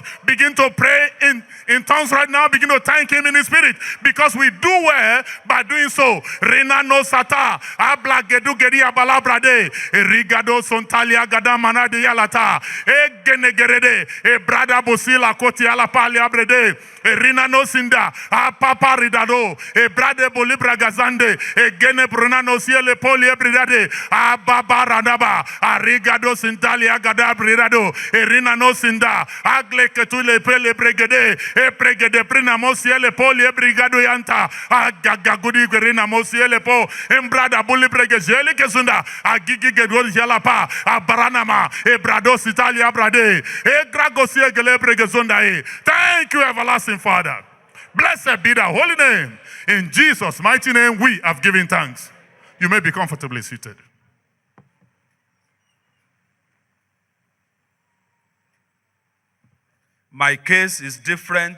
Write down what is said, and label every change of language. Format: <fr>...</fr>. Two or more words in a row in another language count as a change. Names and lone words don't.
<en>Begin to pray in tongues right now. Begin to thank him in his spirit, because we do well by doing so. Rina no sata abla gedu gedi abala brade rigado sontalia gada manade yalata e genegerede e brada bosila koti ala pali abrede Rina no sinda a papa ridado e brade bolibra gazande e gene bruna no siele poli ebridade a baba radaba a rigado sintalia gada bridado e Rina no sinda agle ketule pele pregede e pregede prina mo siele poli ebrigado yanta a gagagudi Rina mo siele po embrada bolibra gezele kesunda a gigi gedor jalapa a baranama e brado sitalia brade e gragosie gele pregezonda e. Thank you, everlasting Father. Blessed be the holy name. In Jesus' mighty name, we have given thanks. You may be comfortably seated. My case is different.</en>